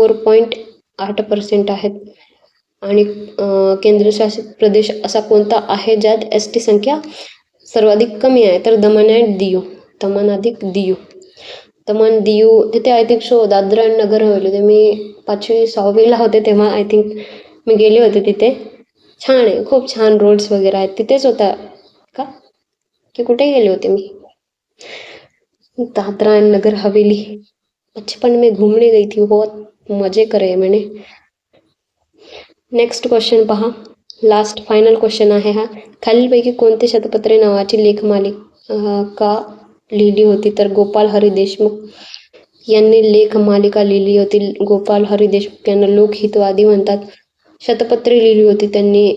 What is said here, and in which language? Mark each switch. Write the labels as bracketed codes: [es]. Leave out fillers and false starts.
[mr] 94.8% आहेत. आणि केंद्रशासित प्रदेश असा कोणता आहे ज्यात एस टी संख्या सर्वाधिक कमी आहे? तर दमण अँड दीव. दमण अधिक दीव. दमण दीव तिथे [en] I think [mr] Dadra and Nagar Haveli. ते मी 5वी-6वीला होते तेव्हा आय थिंक मी गेले होते तिथे. छान आहे, खूप छान रोड्स वगैरे आहेत. तिथेच होता का की कुठे गेले होते मी? दादरा एंड नगर हवेली. [hi] बचपन में घूमने गई थी, बहुत मजे करे मैंने. [mr] नेक्स्ट क्वेश्चन पहा. लास्ट फायनल क्वेश्चन आहे हा. खालीलपैकी कोणते शतपत्रे नावाची लेखमालिका लिहिली होती? तर गोपाल हरी देशमुख यांनी लेखमालिका लिहिली होती. गोपाल हरी देशमुख यांना लोकहितवादी म्हणतात. शतपत्रे लिहिली होती त्यांनी.